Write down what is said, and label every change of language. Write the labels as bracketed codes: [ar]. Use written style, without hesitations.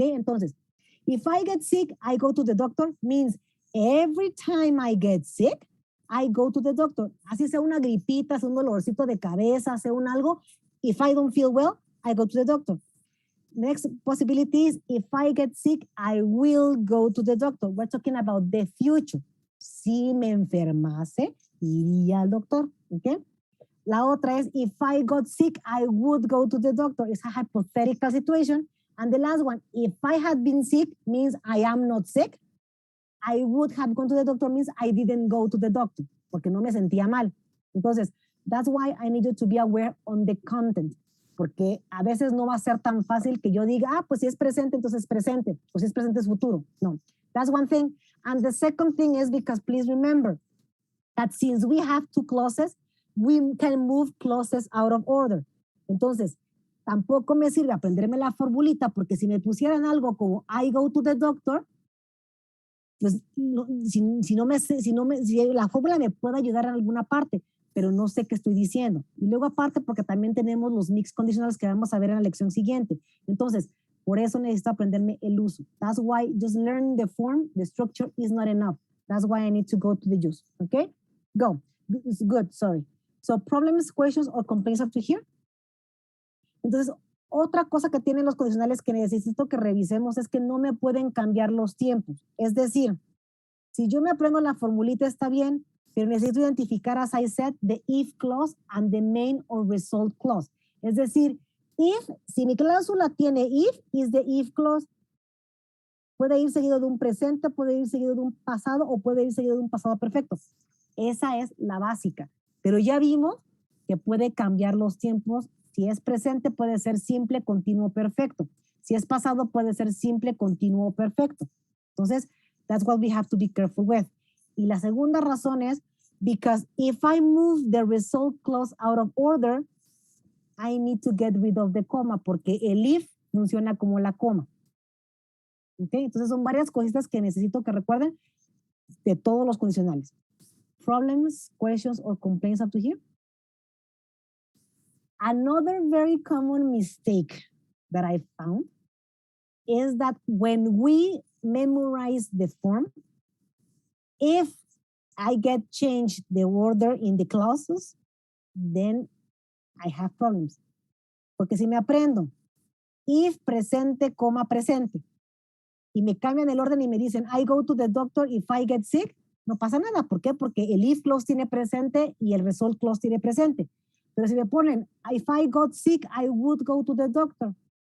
[en] Entonces, if I get sick, I go to the doctor means every time I get sick, I go to the doctor. [es] Así sea una gripita, sea un dolorcito de cabeza, sea un algo. [en] If I don't feel well, I go to the doctor. Next possibility is, if I get sick, I will go to the doctor. We're talking about the future. [es] Si me enfermase, iría al doctor. [en] ¿Okay? [es] La otra es, [en] if I got sick, I would go to the doctor. It's a hypothetical situation. And the last one, if I had been sick, means I am not sick. I would have gone to the doctor means I didn't go to the doctor, [es] porque no me sentía mal. Entonces, [en] that's why I need you to be aware on the content, [es] porque a veces no va a ser tan fácil que yo diga, pues si es presente, entonces es presente, o si es presente es futuro. [en] No, that's one thing. And the second thing is because please remember that since we have two clauses, we can move clauses out of order. [es] Entonces, tampoco me sirve aprenderme la formulita, porque si me pusieran algo como [en] I go to the doctor, [es] pues si la fórmula me puede ayudar en alguna parte, pero no sé qué estoy diciendo. Y luego aparte porque también tenemos los mixed conditionals que vamos a ver en la lección siguiente. Entonces, por eso necesito aprenderme el uso. [en] That's why just learning the form, the structure is not enough. That's why I need to go to the use. Okay? Go. Good, sorry. So problems, questions, or complaints up to here. [es] Entonces, otra cosa que tienen los condicionales que necesito que revisemos es que no me pueden cambiar los tiempos. Es decir, si yo me aprendo la formulita está bien, pero necesito identificar, [en] as I said, the if clause and the main or result clause. [es] Es decir, if, si mi cláusula tiene if, [en] is the if clause. [es] Puede ir seguido de un presente, puede ir seguido de un pasado o puede ir seguido de un pasado perfecto. Esa es la básica. Pero ya vimos que puede cambiar los tiempos. Si es presente puede ser simple, continuo, perfecto. Si es pasado puede ser simple, continuo, perfecto. [en] Entonces, that's what we have to be careful with. [es] Y la segunda razón es [en] because if I move the result clause out of order, I need to get rid of the comma [es] porque el if funciona como la coma. [en] ¿Okay? [es] Entonces son varias cositas que necesito que recuerden de todos los condicionales. [en] Problems, questions, or complaints up to here? Another very common mistake that I found is that when we memorize the form, if I get changed the order in the clauses, then I have problems. [es] Porque si me aprendo if presente, coma presente, y me cambian el orden y me dicen [en] I go to the doctor if I get sick, [es] no pasa nada. ¿Por qué? Porque el if clause tiene presente y el result clause tiene presente. Pero si me ponen [en] if I got sick, I would go to the doctor.